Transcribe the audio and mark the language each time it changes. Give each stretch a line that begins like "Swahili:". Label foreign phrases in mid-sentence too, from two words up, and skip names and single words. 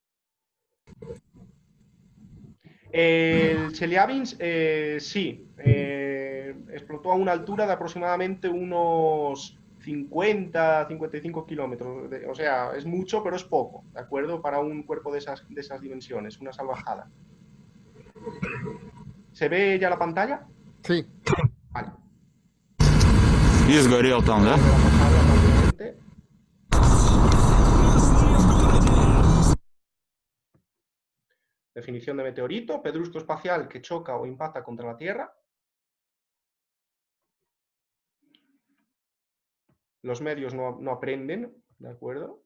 Spanish: El Chelyabinsk, sí, explotó a una altura de aproximadamente unos 50, 55 kilómetros. O sea, es mucho, pero es poco, ¿de acuerdo? Para un cuerpo de esas dimensiones, una salvajada. ¿Se ve ya la pantalla? Sí. Vale.
Russian: И сгорел там, да?
Spanish: Voy a pasarla rápidamente. Definición de meteorito, pedrusco espacial que choca o impacta contra la Tierra. Los medios no aprenden, ¿de acuerdo?